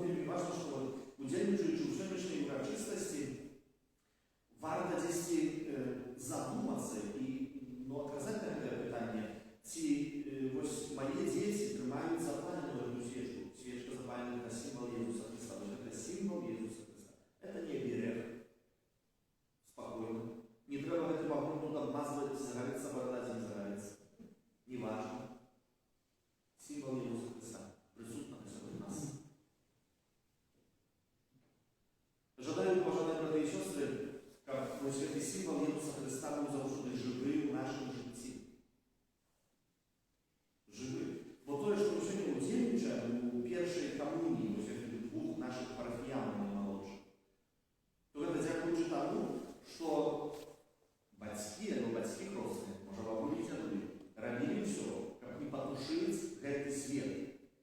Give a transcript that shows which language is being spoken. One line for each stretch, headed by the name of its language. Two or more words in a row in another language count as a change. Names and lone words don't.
Belarusian: важна, што удзельнічаючы ў сённяшняй урачыстасці, варта дзесьці задумацца і адказаць на гэтае пытанне, ці вось мае дзеці трымаюць запаленую
Russian: эту свечку.
Belarusian: Свечка запалена на сімвал Езуса Христа. Вось гэта сімвал Езуса Христа.
Russian: Это не берег. Спокойно.
Belarusian: Не трэба гэты вагон тут обмазваць, загарэцца борода, ці не загарэцца.
Russian: Не важно. Символ Иисуса Христа присутствует среди нас. Жадаю, уважаемые братья и сестры, как этот символ Иисуса Христа был завжди живым в нашем житті. Живым. Бо то, что мы сегодня удзельнічаем у першай камуніі, у двух наших парафіянаў наймалодшых, то это дзякуючы тому, что бацькі хросны, можа бабулі дзядулі, рабілі ўсё, каб не патушыць гэты свет.